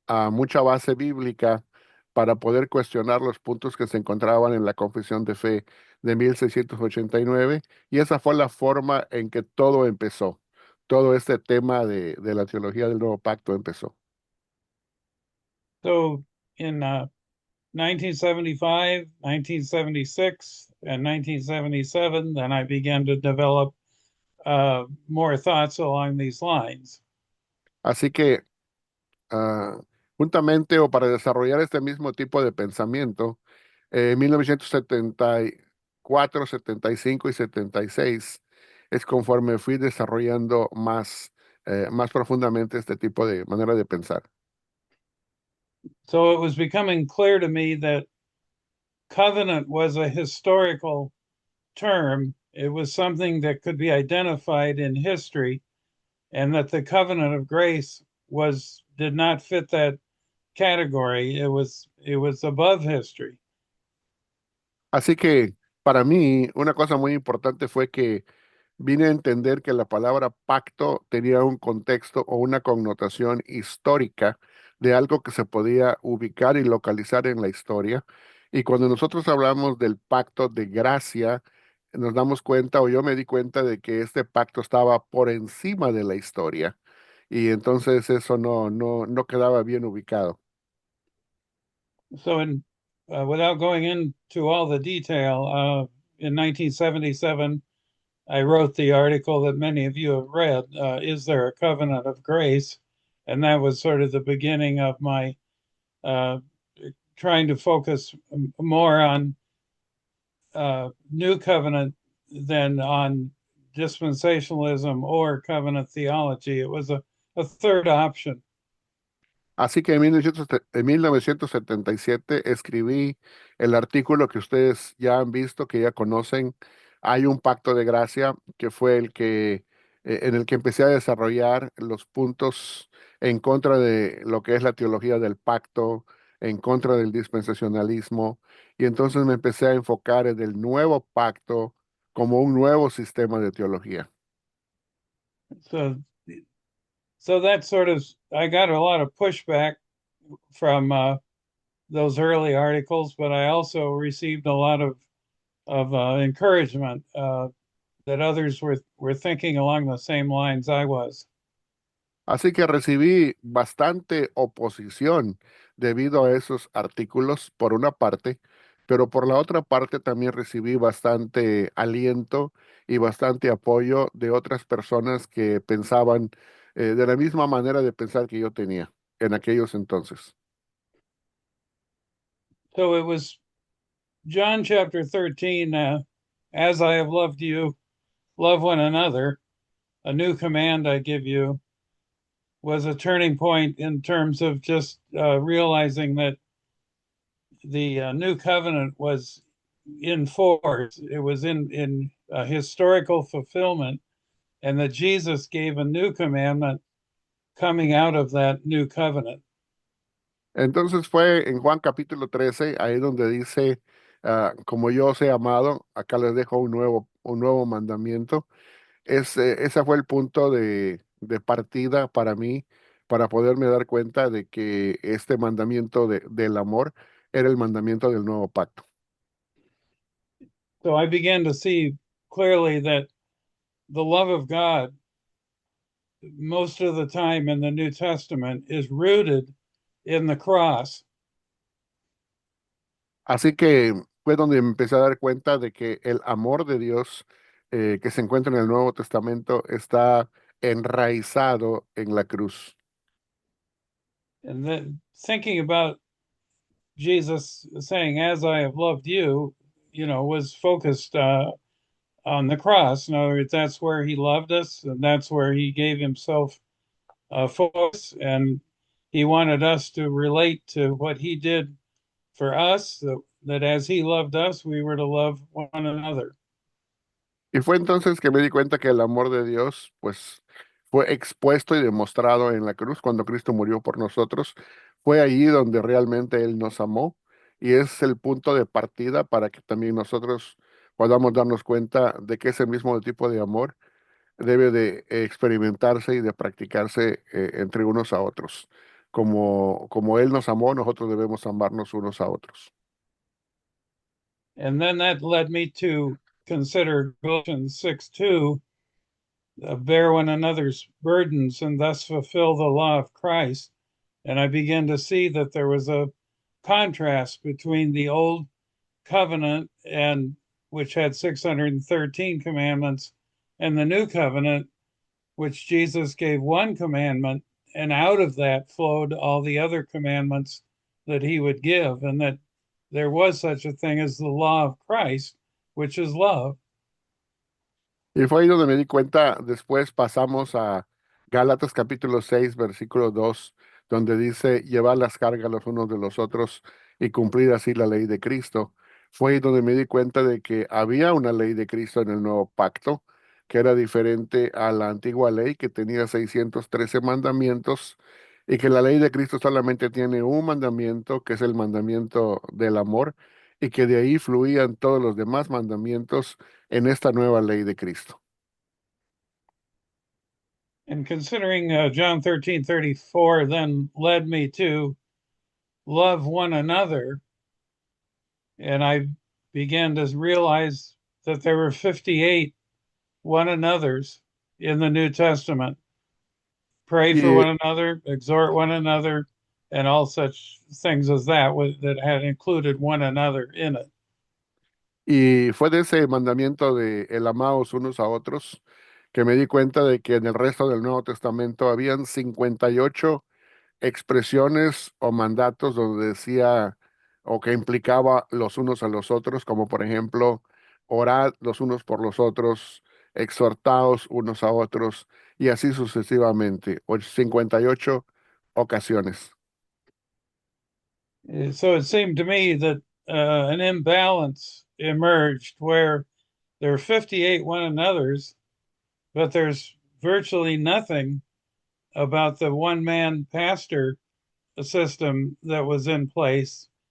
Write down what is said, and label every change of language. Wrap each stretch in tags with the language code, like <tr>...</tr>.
<es>mucha base bíblica para poder cuestionar los puntos que se encontraban en la Confesión de Fe de 1689 y esa fue la forma en que todo empezó. Todo este tema de la teología del nuevo pacto empezó.</es> <en>So in 1975, 1976, and 1977, then I began to develop more thoughts along these lines.</en> <es>Así que juntamente o para desarrollar este mismo tipo de pensamiento, en 1974, 75 y 76 es conforme fui desarrollando más profundamente este tipo de manera de pensar.</es> <en>So it was becoming clear to me that covenant was a historical term. It was something that could be identified in history, and that the covenant of grace did not fit that category. It was above history.</en> <es>Así que para mí una cosa muy importante fue que vine a entender que la palabra pacto tenía un contexto o una connotación histórica de algo que se podía ubicar y localizar en la historia. Y cuando nosotros hablamos del pacto de gracia, nos damos cuenta, o yo me di cuenta de que este pacto estaba por encima de la historia. Y entonces eso no quedaba bien ubicado.</es> <en>So, without going into all the detail, in 1977, I wrote the article that many of you have read. Is there a covenant of grace? And that was sort of the beginning of my uh, trying to focus more on new covenant than on dispensationalism or covenant theology. It was a third option.</en> <es>Así que en 1977 escribí el artículo que ustedes ya han visto, que ya conocen. Hay un pacto de gracia que fue en el que empecé a desarrollar los puntos en contra de lo que es la teología del pacto, en contra del dispensacionalismo. Y entonces me empecé a enfocar en el nuevo pacto como un nuevo sistema de teología.</es> <en>So, so that sort of, I got a lot of pushback from those early articles, but I also received a lot of encouragement that others were thinking along the same lines I was.</en> <es>Así que recibí bastante oposición debido a esos artículos, por una parte, pero por la otra parte también recibí bastante aliento y bastante apoyo de otras personas que pensaban de la misma manera de pensar que yo tenía en aquellos entonces.</es> <en>So it was John chapter 13, as I have loved you, love one another. A new command I give you was a turning point in terms of just realizing that the new covenant was in force. It was in historical fulfillment, and that Jesus gave a new commandment coming out of that new covenant.</en> <es>Entonces fue en Juan capítulo 13, ahí donde dice, como yo os he amado, acá les dejo un nuevo mandamiento. Ese fue el punto de partida para mí, para poderme dar cuenta de que este mandamiento del amor era el mandamiento del nuevo pacto.</es> <en>So I began to see clearly that the love of God, most of the time in the New Testament, is rooted in the cross.</en> <es>Así que fue donde me empecé a dar cuenta de que el amor de Dios que se encuentra en el Nuevo Testamento está enraizado en la cruz.</es> <en>And then thinking about Jesus saying, "As I have loved you," was focused on the cross. In other words, that's where he loved us, and that's where he gave himself for us, and he wanted us to relate to what he did for us. That as he loved us, we were to love one another.</en> <es>Y fue entonces que me di cuenta que el amor de Dios, pues, fue expuesto y demostrado en la cruz cuando Cristo murió por nosotros. Fue allí donde realmente Él nos amó y es el punto de partida para que también nosotros podamos darnos cuenta de que ese mismo tipo de amor debe de experimentarse y de practicarse entre unos a otros. Como Él nos amó, nosotros debemos amarnos unos a otros.</es> <en>And then that led me to consider Galatians 6:2, bear one another's burdens and thus fulfill the law of Christ. And I began to see that there was a contrast between the old covenant and which had 613 commandments and the new covenant which Jesus gave one commandment, and out of that flowed all the other commandments that he would give, and that there was such a thing as the law of Christ, which is love.</en> <es>Y fue ahí donde me di cuenta, después pasamos a Gálatas capítulo 6 versículo 2 donde dice, llevar las cargas los unos de los otros y cumplir así la ley de Cristo. Fue ahí donde me di cuenta de que había una ley de Cristo en el nuevo pacto, que era diferente a la antigua ley, que tenía 613 mandamientos, y que la ley de Cristo solamente tiene un mandamiento, que es el mandamiento del amor, y que de ahí fluían todos los demás mandamientos en esta nueva ley de Cristo.</es> <en>And considering John 13:34 then led me to love one another, and I began to realize that there were 58 one another's in the New Testament. Pray for</en> <es>Y,</es> <en>one another, exhort one another, and all such things as that that had included one another in it.</en> <es>y fue de ese mandamiento de el amaos unos a otros que me di cuenta de que en el resto del Nuevo Testamento habían 58 expresiones o mandatos donde decía o que implicaba los unos a los otros, como por ejemplo, orad los unos por los otros, exhortaos unos a otros, y así sucesivamente, 58 ocasiones.</es> <en>So it seemed to me that an imbalance emerged where there are 58 one another's, but there's virtually nothing about the one man pastor system that was in place.</en>